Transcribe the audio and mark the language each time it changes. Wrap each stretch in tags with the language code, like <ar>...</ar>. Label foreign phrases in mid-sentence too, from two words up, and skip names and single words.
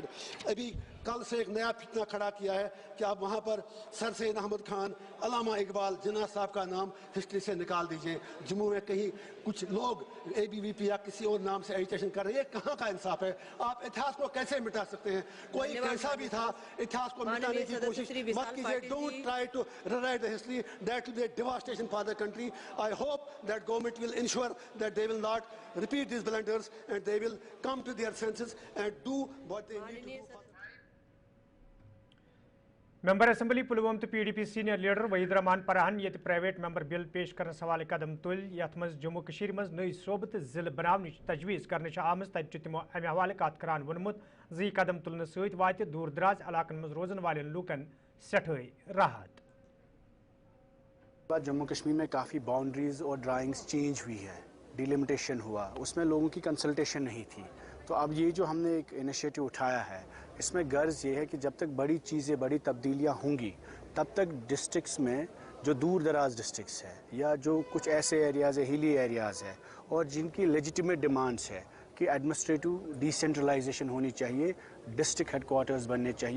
<hi>अभी कल से एक नया फितना खड़ा किया है कि आप वहाँ पर सर सैयद अहमद खान, अल्लामा इकबाल, जिन्ना साहब का नाम हिस्ट्री से निकाल दीजिए। जम्मू में कहीं कुछ लोग ABVP या किसी और नाम से एजिटेशन कर रहे हैं, कहाँ का इंसाफ है? आप इतिहास को कैसे मिटा सकते हैं? कोई कैसा भी था, इतिहास को मिटाने की कोशिश मत कीजिए।</hi> <en>don't try to rewrite the history. That will be a devastation for the country. I hope that government will ensure that they will not repeat these blunders and they will come to their senses and do what they need to do. member assembly</en> <ks>पुलवम तो PDP</ks> <en>senior leader</en> <ks>वहीद रहमान परहन ये</ks> <en>private member bill</en> <ks>पेश करने हवाले कदम तुल यथ मज जम्मू कश्मीर मज नई सोबत जिले बनाने तजवीज़ करने आमज तत तिमो अमे हवाले कत करान वोनमुत जी कदम तुलने सत वात दूर दराज इलाकन मज रोजन वाले लूकन सठे राहत।</ks> <hi>जम्मू कश्मीर में काफ़ी बाउंड्रीज और</hi> <en>drawings change</en> <hi>हुई है, डिलिमिटेशन हुआ, उसमें लोगों की कंसल्टेशन नहीं थी। तो अब ये जो हमने एक इनिशिएटिव उठाया है, इसमें गर्ज ये है कि जब तक बड़ी चीज़ें, बड़ी तब्दीलियाँ होंगी, तब तक डिस्ट्रिक्ट्स में जो दूर दराज डिस्ट्रिक्ट्स है या जो कुछ ऐसे एरियाज़ है,</hi> <en>hilly areas</en> <hi>है और जिनकी</hi> <en>legitimate demands</en> <hi>है कि</hi> <en>administrative decentralization</en> <hi>होनी चाहिए,</hi> <en>district headquarters</en> <hi>बनने चाहिए।</hi>